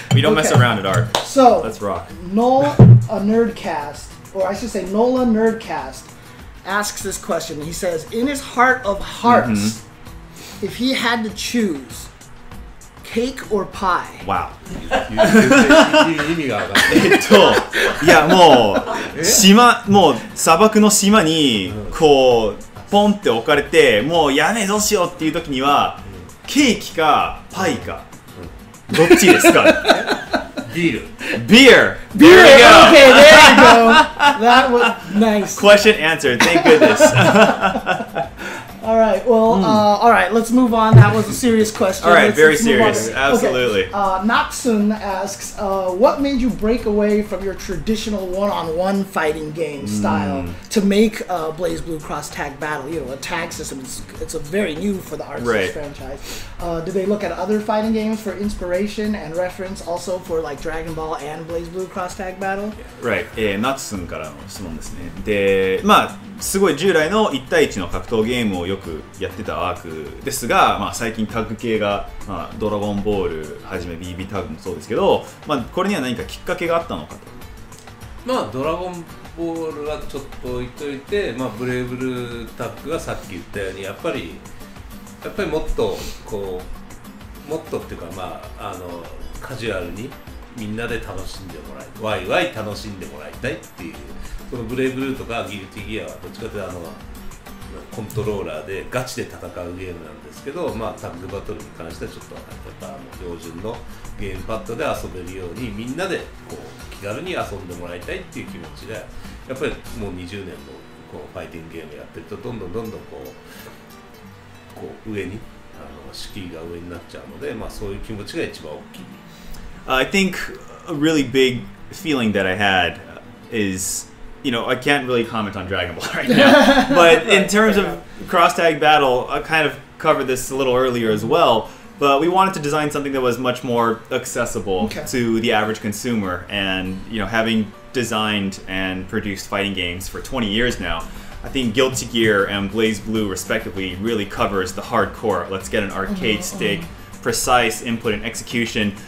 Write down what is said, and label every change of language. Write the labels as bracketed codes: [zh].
[en] We don't mess around at Art. So, Let's rock. Nola Nerdcast, or I should say Nola Nerdcast, asks this question. He says, in his heart of hearts, if he had to choose cake or pie. Wow. [ja] 意味がわかんないいやもう砂漠の島にこうポンって置かれてもうやべえどうしようっていう時にはケーキかパイかどっちですか？ビール [en] Beer! There we go. Okay, there you go. That was nice. Question answered. Thank goodness. All right. Well, all right. Let's move on. That was a serious question. All right, very let's move on. serious. Absolutely. Okay. Natsun asks, what made you break away from your traditional one-on-one fighting game style to make BlazBlue Cross Tag Battle? You know, a tag system. It's a very new for the Arceus franchise. Did they look at other fighting games for inspiration and reference, also for like Dragon Ball and BlazBlue Cross Tag Battle? Right. [ja] ナツンからの質問ですね。で、まあすごい従来の1対1の格闘ゲームをよくやってたアークですが、まあ、最近タッグ系が、まあ、ドラゴンボールはじめ BB タッグもそうですけど、まあ、これには何かきっかけがあったのかと。まあドラゴンボールはちょっと置いといて、まあ、ブレイブルータッグはさっき言ったようにやっぱりもっとこうもっとっていうかまあカジュアルにみんなで楽しんでもらいワイワイ楽しんでもらいたいっていう。このブレイブルーとかギルティギアはどっちかというとコントローラーでガチで戦うゲームなんですけど、まあ、タッグバトルに関してはちょっとやっぱ標準のゲームパッドで遊べるようにみんなでこう気軽に遊んでもらいたいっていう気持ちでやっぱりもう20年のこうファイティングゲームやってるとどんどんこう上に敷居が上になっちゃうので、まあ、そういう気持ちが一番大きい。 [en] I think a really big feeling that I had is you know, I can't really comment on Dragon Ball right now, but in terms of cross-tag battle, I kind of covered this a little earlier as well, but we wanted to design something that was much more accessible to the average consumer, and, you know, having designed and produced fighting games for 20 years now, I think Guilty Gear and BlazBlue, respectively, really covers the hardcore, let's get an arcade stick, precise input and execution.